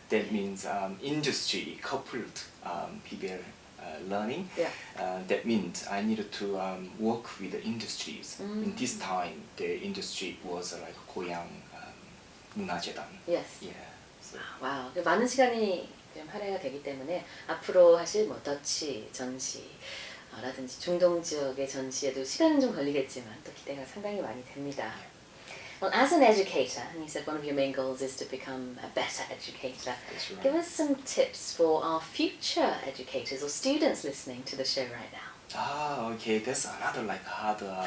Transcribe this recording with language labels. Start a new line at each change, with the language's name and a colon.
English: That means industry coupled PBL learning. Yeah. That means I needed to work with the industries. In this time, the industry was like 고향 문화재단. Yes. Yeah. So.
Korean: 와우. 많은 시간이 좀 할애가 되기 때문에 앞으로 하실 뭐 더치 전시 라든지 중동 지역의 전시에도 시간은 좀 걸리겠지만 또 기대가 상당히 많이 됩니다.
English: Well, as an educator, and you said one of your main goals is to become a better educator. That's right. Give us some tips for our future educators or students listening to the show right now. Ah, okay, that's another like hard.